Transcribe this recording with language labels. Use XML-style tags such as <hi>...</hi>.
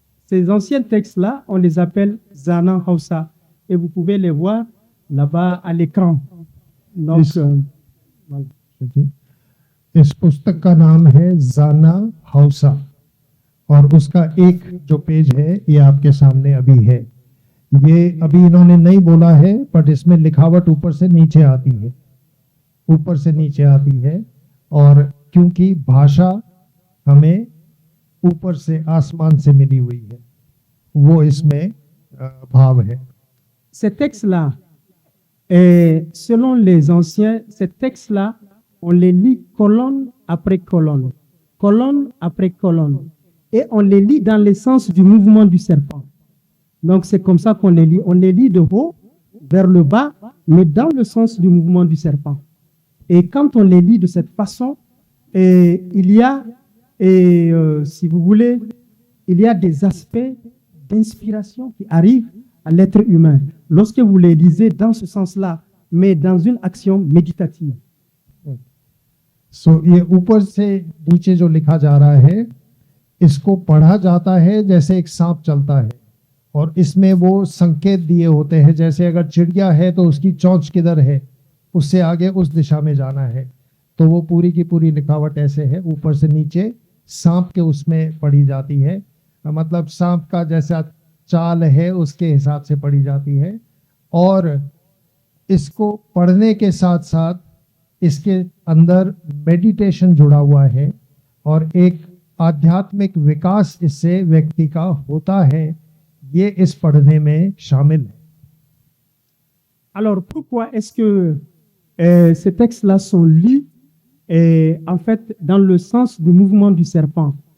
<fr>Ces anciens textes-là, on les appelle Zanan Hausa. Et vous pouvez les voir là-bas à l'écran. Donc, voilà.</fr> <hi>इस पुस्तक का नाम है जाना हौसा और उसका एक जो पेज है ये आपके सामने अभी है। ये अभी इन्होंने नहीं बोला है, बट इसमें लिखावट ऊपर से नीचे आती है, ऊपर से नीचे आती है। और क्योंकि भाषा हमें ऊपर से आसमान से मिली हुई है, वो इसमें भाव है।</hi> <fr>Ces textes-là, selon les anciens, ces textes-là, on les lit colonne après colonne, colonne après colonne, et on les lit dans le sens du mouvement du serpent. Donc c'est comme ça qu'on les lit. On les lit de haut vers le bas, mais dans le sens du mouvement du serpent. Et quand on les lit de cette façon, il y a, si vous voulez, il y a des aspects d'inspiration qui arrivent à l'être humain lorsque vous les lisez dans ce sens-là, mais dans une action méditative.</fr> <hi>सो ये ऊपर से नीचे जो लिखा जा रहा है, इसको पढ़ा जाता है जैसे एक सांप चलता है, और इसमें वो संकेत दिए होते हैं, जैसे अगर चिड़िया है तो उसकी चोंच किधर है, उससे आगे उस दिशा में जाना है। तो वो पूरी की पूरी लिखावट ऐसे है, ऊपर से नीचे सांप के उसमें पढ़ी जाती है, मतलब सांप का जैसा चाल है उसके हिसाब से पढ़ी जाती है। और इसको पढ़ने के साथ साथ इसके अंदर मेडिटेशन जुड़ा हुआ है और एक आध्यात्मिक विकास इससे व्यक्ति का होता है, ये इस पढ़ने में शामिल है।</hi> <fr>Alors, pourquoi est-ce que ces textes-là sont lus en fait dans le sens du mouvement du serpent?</fr>